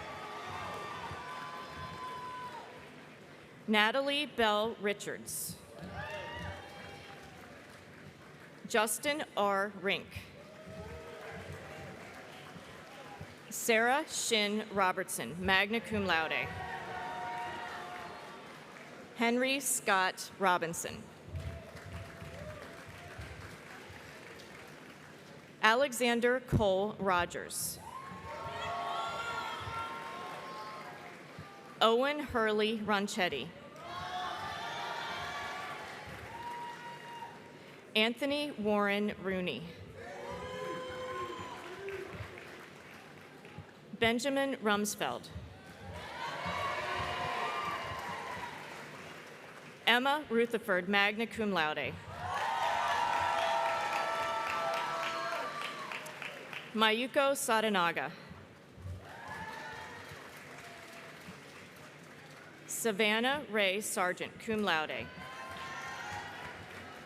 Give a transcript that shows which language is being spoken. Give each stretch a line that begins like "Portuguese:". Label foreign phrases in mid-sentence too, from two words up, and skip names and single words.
English: Natalie Bell Richards. Justin R. Rink. Sarah Shin Robertson,
Latin: magna cum laude.
English: Henry Scott Robinson. Alexander Cole Rogers. Owen Hurley Ronchetti. Anthony Warren Rooney. Benjamin Rumsfeld. Emma Rutherford,
Latin: magna cum laude.
English: Mayuko Sadanaga. Savannah Ray Sargent,
Latin: cum laude.